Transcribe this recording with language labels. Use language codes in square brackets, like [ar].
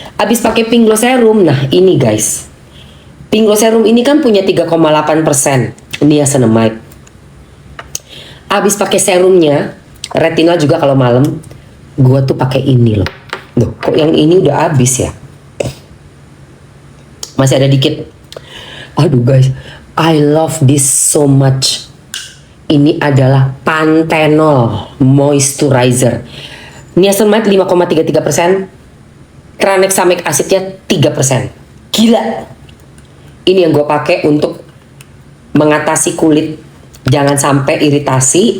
[id] Abis pakai Pink Glow serum, nah ini guys, Pink Glow serum ini kan punya 3,8% niacinamide. Abis pakai serumnya, retinal juga kalau malam, gua tuh pakai ini loh. Loh, kok yang ini udah habis ya? Masih ada dikit. Aduh [en] guys, I love this so much. [id] Ini adalah Panthenol Moisturizer. Niacinamide 5,33%, tranexamic acidnya 3%. Gila. Ini yang gue pakai untuk mengatasi kulit, jangan sampai iritasi.